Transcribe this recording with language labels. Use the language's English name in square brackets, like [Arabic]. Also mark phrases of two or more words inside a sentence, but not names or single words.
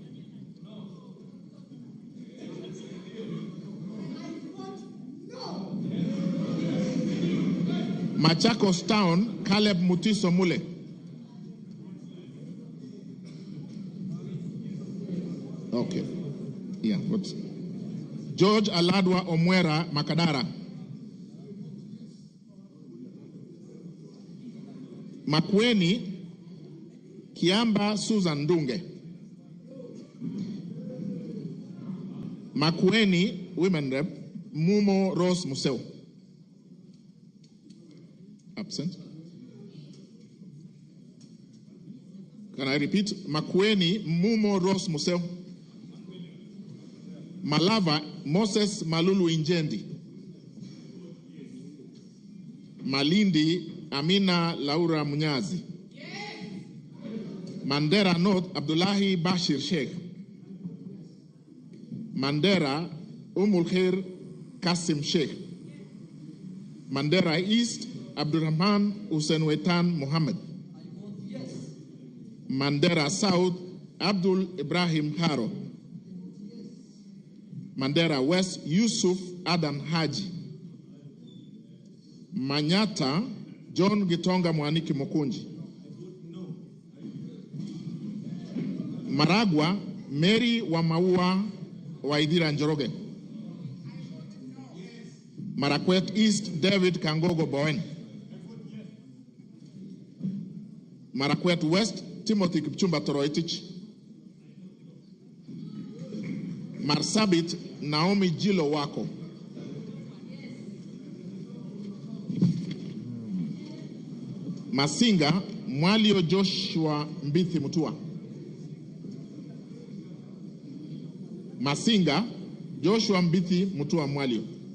[English] Machakos Town, Caleb Mutiso Mule. Okay. Yeah, what? George Aladwa Omwera Makadara. Makweni Kiamba Susan Dunge. Makweni Women Rep Mumo Rose Museo. Absent. Can I repeat? Makweni Mumo Rose Museo. Malava Moses Malulu Injendi. Malindi Amina Laura Munyazi. Mandera North Abdullahi Bashir Sheikh. Mandera Khair Kasim Sheikh. Mandera East Abdurrahman Hussein Wetan Muhammad. Mandera South Abdul Ibrahim Haro. Mandera West Yusuf Adam Haji. Manyata John Gitonga Mwaniki Mokunji. Maragwa Mary Wamaua Waidira Njoroge. Marakwet East David Kangogo Bowen. Marakwet West Timothy Kipchumba Toroitich. Marsabit Naomi Jilo Wako. Masinga Mwalio Joshua Mbithi Mutua. Masinga Joshua Mbithi Mutua Mwalio.